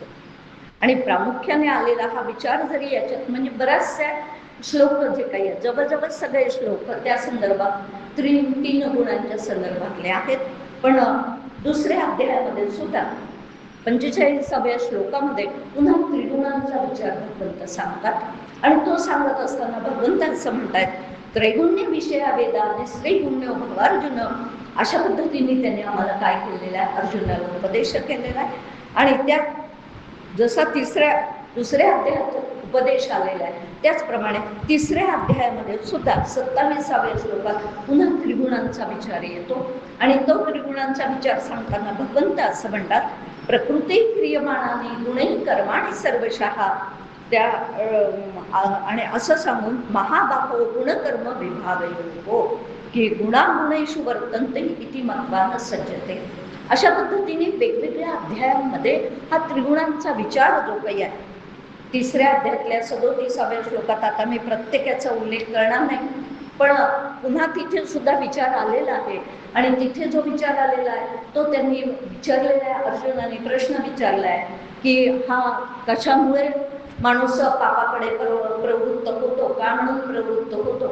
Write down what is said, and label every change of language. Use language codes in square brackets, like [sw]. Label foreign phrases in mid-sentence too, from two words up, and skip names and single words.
[mr] आणि प्रामुख्याने आलेला हा विचार जरी याच्यात म्हणजे बऱ्याचशा श्लोक जे काही आहेत, जवळजवळ सगळे श्लोक त्या संदर्भात तीन गुणांच्या संदर्भातले आहेत. पण दुसऱ्या अध्यायामध्ये सुद्धा 45व्या श्लोकामध्ये पुन्हा त्रिगुणांचा विचार भगवंत सांगतात. आणि तो सांगत असताना भगवंत असं म्हणतायत, [sa] त्रैगुण्य विषया वेदा [mr] आणि [sa] श्रीगुण्य भवार्जुन, [mr] अशा पद्धतीने त्यांनी आम्हाला काय केलेलं आहे, अर्जुनाला उपदेश केलेला आहे. आणि त्या जसा दुसऱ्या अध्यायात उपदेश आलेला आहे त्याचप्रमाणे तिसऱ्या अध्यायामध्ये सुद्धा 27व्या श्लोकात पुन्हा त्रिगुणांचा विचार येतो. आणि तो त्रिगुणांचा विचार सांगताना भगवंत असं म्हणतात, [sa] प्रकृती क्रियमाणाने गुणे कर्माणी सर्वशः, [mr] त्या आणि असं सांगून [sa] महाबाहो गुणकर्म विभागयो की गुणागुणेषु वर्तन्ते इति मत्वान सज्जते. [mr] अशा पद्धतीने वेगवेगळ्या अध्यायांमध्ये हा त्रिगुणांचा विचार जो काही आहे, तिसऱ्या अध्यायातल्या 37व्या श्लोकात आता मी प्रत्येकाचा उल्लेख करणार नाही, पण पुन्हा तिथे सुद्धा विचार आलेला आहे. आणि तिथे जो विचार आलेला आहे तो त्यांनी विचारलेला आहे, अर्जुनाने प्रश्न विचारला आहे की हा कशामुळे माणूस पापाकडे प्रवृत्त होतो, का म्हणून प्रवृत्त होतो.